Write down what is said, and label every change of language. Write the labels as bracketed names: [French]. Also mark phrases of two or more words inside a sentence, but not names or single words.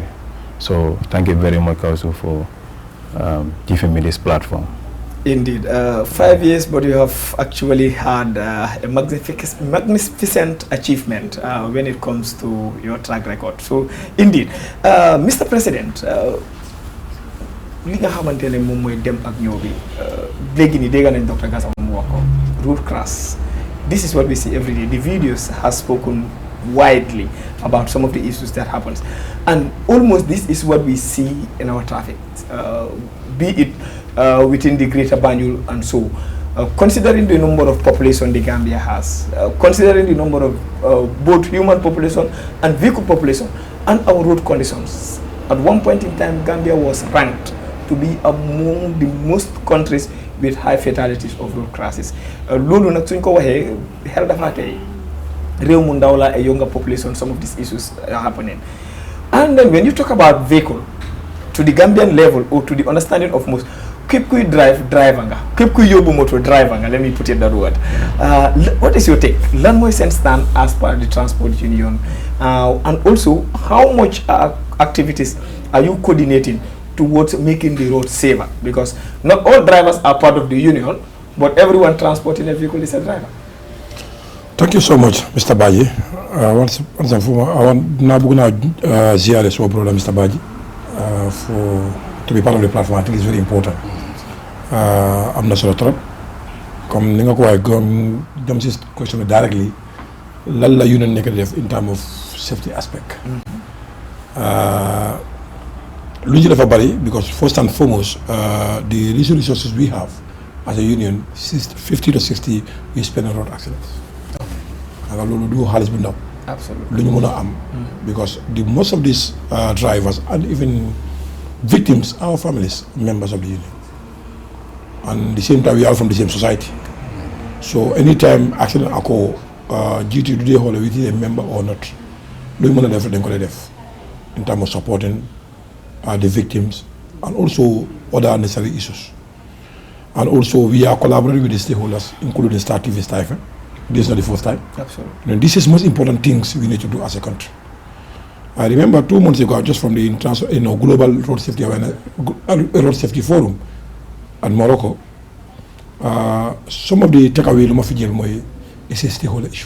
[English] So thank you very much also for giving me this platform. Indeed, 5 years, but you have actually had a magnificent achievement when it comes to your track record. So indeed, Mr. President, [Wolof] li nga xamantene mom moy dem ak ñoo bi légui ni dégg nañ Dr. Gassama mu wax ko [English] road crash. This is what we see every day. The videos has spoken widely about some of the issues that happens, and almost this is what we see in our traffic, be it within the Greater Banjul and so. Considering the number of population the Gambia has, considering the number of both human population and vehicle population and our road conditions, at one point in time Gambia was ranked to be among the most countries with high fatalities of road crashes. [Wolof] Lulu nak suñ ko waxee xel dafa tey réew mu ndaw la [English] a younger population, some of these issues are happening. And then when you talk about vehicle to the Gambian level or to the understanding of most, [Wolof] keep kuy driver nga, keep kuy yóbbu moto driver nga, [English] let me put it that word. What is your take? [Wolof] Lan mooy seen [English] stand as per the transport union, and also how much activities are you coordinating towards making the road safer? Because not all drivers are part of the union, but everyone transporting a vehicle is a driver. Thank you so much, Mr. Baji. Once and for I want now ZRS brother Mr. Baji to be part of the platform. I think it's very important. I'm not sure [French] trop. Comme [Wolof] ni nga ko waxee jëm si question directly lan la union nekk def [English] in terms of safety aspect. [Wolof] Lu ñu dafa bari [English] because first and foremost the resources we have as a union 50 to 60 we spend on road accidents. [Wolof] Nga loolu du xaalis bu ndaw. [English] Absolutely. [Wolof] Lu ñu mën a am. [English] Because the most of these drivers and even victims are families, members of the union. And at the same time we are from the same society. So anytime accident occur, GT do they hold with a member or not, [Wolof] lu ñu mën a def dañ ko lay def [English] in terms of supporting the victims and also other necessary issues. And also we are collaborating with the stakeholders, including Star TV, Star FM. This is not the first time. Absolutely. And this is most important things we need to do as a country. I remember 2 months ago, just from the Global Road Safety Awareness, Road Safety Forum at Morocco, some of the takeaway is a stakeholder issue.